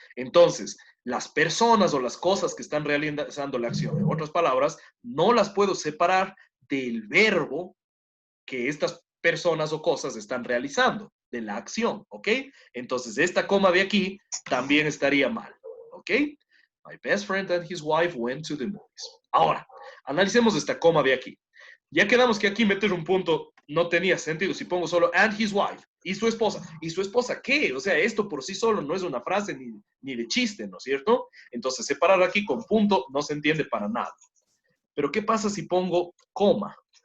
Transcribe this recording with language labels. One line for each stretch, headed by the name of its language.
Spanish: Entonces, las personas o las cosas que están realizando la acción, en otras palabras, no las puedo separar del verbo que estas personas o cosas están realizando, de la acción, ¿ok? Entonces, esta coma de aquí también estaría mal, ¿ok?
English: My best friend and his wife went to the movies.
Spanish: Ahora, analicemos esta coma de aquí. Ya quedamos que aquí meter un punto no tenía sentido. Si pongo solo
English: and his wife
Spanish: y su esposa. ¿Y su esposa qué? O sea, esto por sí solo no es una frase ni de chiste, ¿no es cierto? Entonces, separar aquí con punto no se entiende para nada. Pero, ¿qué pasa si pongo coma?